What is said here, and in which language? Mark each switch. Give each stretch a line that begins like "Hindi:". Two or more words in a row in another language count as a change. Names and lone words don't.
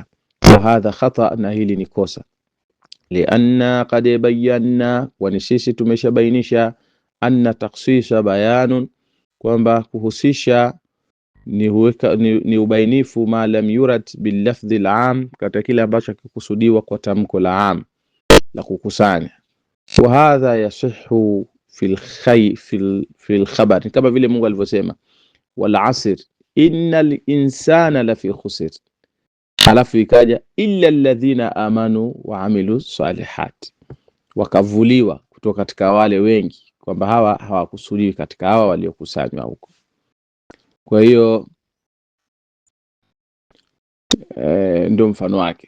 Arabic: وهذا خطأ,
Swahili: na hili ni kosa.
Arabic: لأنا قد بينا,
Swahili: wa sisi tumeshabainisha,
Arabic: أن التخصيص بيان,
Swahili: kwamba kuhusisha ni ubainifu,
Arabic: ما لم يرد باللفظ العام,
Swahili: katika kile ambacho kikusudiwa kwa tamko la am la kukusanya.
Arabic: وهذا يصح في الخبر,
Swahili: kama vile Mungu alivyosema
Arabic: والعصر إن الإنسان لفي خسر,
Swahili: alafu ikaja
Arabic: إلا الذين آمنوا وعملوا الصالحات,
Swahili: wakavuliwa kutoka katika wale wengi, kwamba hawa hawakusudiwi katika hawa waliokusanywa huko. Kwa hiyo ndio mfano wake.